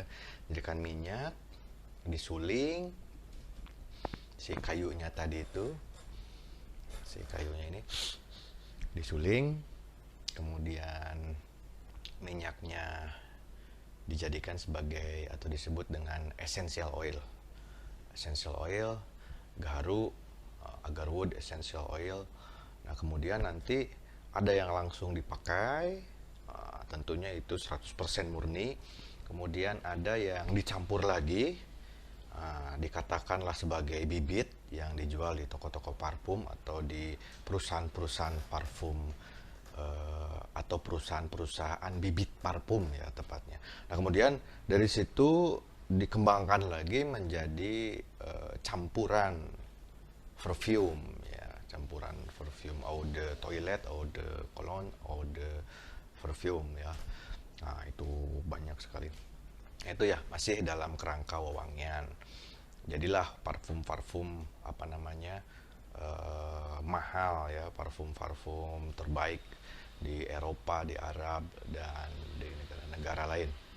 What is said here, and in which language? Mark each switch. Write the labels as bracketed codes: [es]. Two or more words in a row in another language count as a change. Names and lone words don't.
[id] Jadikan minyak, disuling si kayunya tadi itu, si kayunya ini disuling, kemudian minyaknya dijadikan sebagai atau disebut dengan [en] essential oil. Essential oil, gaharu, agarwood essential oil. [id] Nah, kemudian nanti ada yang langsung dipakai, tentunya itu 100% murni. Kemudian ada yang dicampur lagi, dikatakanlah sebagai bibit yang dijual di toko-toko parfum atau di perusahaan-perusahaan parfum atau perusahaan-perusahaan bibit parfum ya tepatnya. Nah, kemudian dari situ dikembangkan lagi menjadi campuran perfume ya, campuran perfume [fr] eau de toilette, eau de cologne, eau de perfume [id] ya. Nah, itu banyak sekali. Itu ya masih dalam kerangka wewangian. Jadilah parfum-parfum mahal ya, parfum-parfum terbaik di Eropa, di Arab, dan di negara-negara lain.